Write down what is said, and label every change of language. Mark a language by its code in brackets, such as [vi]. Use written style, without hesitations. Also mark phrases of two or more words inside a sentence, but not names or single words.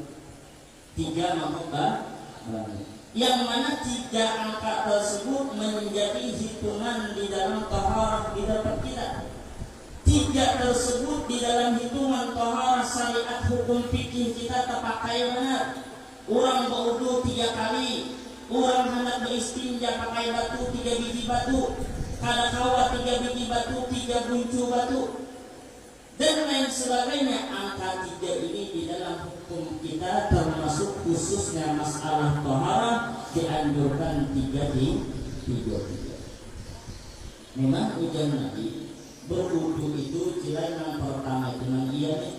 [id] 3 mangkok banyu. Yang mana 3 angka tersebut menjadi hitungan di dalam taharah di dalam kita. 3 tersebut di dalam hitungan taharah syariat hukum fikih kita terpakai benar. Orang berwudu 3 kali, orang hendak beristinja pakai batu 3 biji batu, kada kawa 3 biji batu, 3 buncu batu, dan lain sebagainya. Angka 3 ini di dalam hukum kita termasuk khususnya masalah taharah dianjurkan 3 di 3. Memang ujian Nabi berwudu itu jika yang pertama itu memang iya nih.